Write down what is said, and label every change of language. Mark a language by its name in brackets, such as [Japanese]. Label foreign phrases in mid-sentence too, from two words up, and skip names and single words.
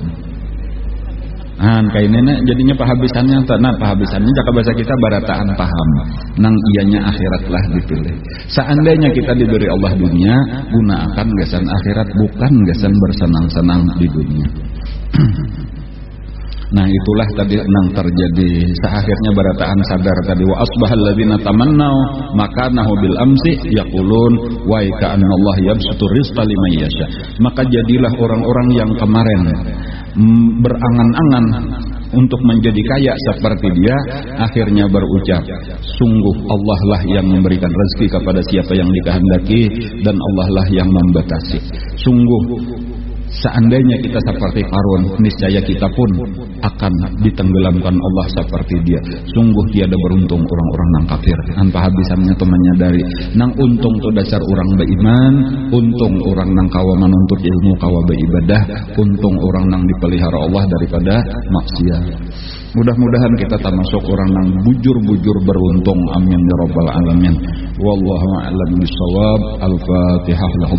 [Banjar] Kayak nenek jadinya pahabisannya, pahabisannya jaka bahasa kita barataan paham nang ianya akhiratlah dipilih. Seandainya kita diberi Allah dunia, gunakan gasan akhirat, bukan gasan bersenang-senang di dunia. Nah itulah tadi nang terjadi. Seakhirnya barataan sadar tadi, [Arabic] وأصبح الذين تمنوا مكانه بالأمس يقولون ويكأن الله يبسط الرزق لمن يشاء. [Indonesian] Maka jadilah orang-orang yang kemarin berangan-angan untuk menjadi kaya seperti dia, akhirnya berucap, sungguh Allah lah yang memberikan rezeki kepada siapa yang dikehendaki, dan Allah lah yang membatasi. Sungguh seandainya kita seperti Qarun, niscaya kita pun akan ditenggelamkan Allah seperti dia. [Banjar] Sungguh tiada beruntung orang-orang nang kafir. Tanpa habisannya tuh menyadari nang untung tuh dasar orang beriman, untung orang nang kawa menuntut ilmu, kawa beribadah, untung orang nang dipelihara Allah daripada maksiat. Mudah-mudahan kita termasuk orang nang bujur-bujur beruntung. [Arabic] آمين يا رب العالمين والله أعلم بالصواب الفاتحة.